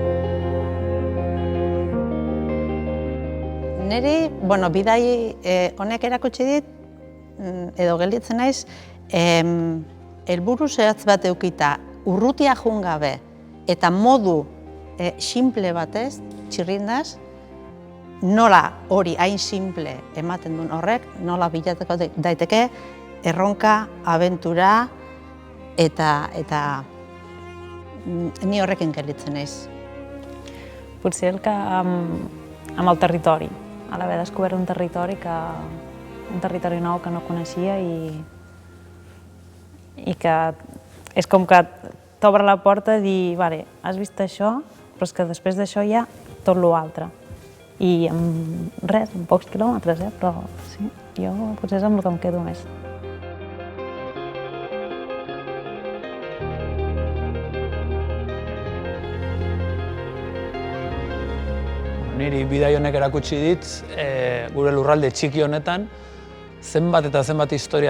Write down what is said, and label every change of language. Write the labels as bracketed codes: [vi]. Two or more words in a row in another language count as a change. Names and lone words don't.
[eu] Niri, bidai honek erakutsi dit, edo gelditzen naiz, helburu zehatz bat eukita, urrutia joan gabe eta modu simple batez, txirrindaz, nola hori hain simple ematen duen horrek, nola bilateko daiteke erronka, abentura eta ni horrekin gelditzen naiz. [ca] Potser el que amb el territori, a l'haver descobert un territori nou que no coneixia i que és com que t'obre la porta a dir, vale, has vist això, però és que després d'això hi ha tot l'altre. I amb res, amb pocs quilòmetres, però sí, jo potser és amb el que em quedo més. [eu] Niri bidai honek erakutsi dit, gure lurralde txiki honetan, zenbat eta zenbat historia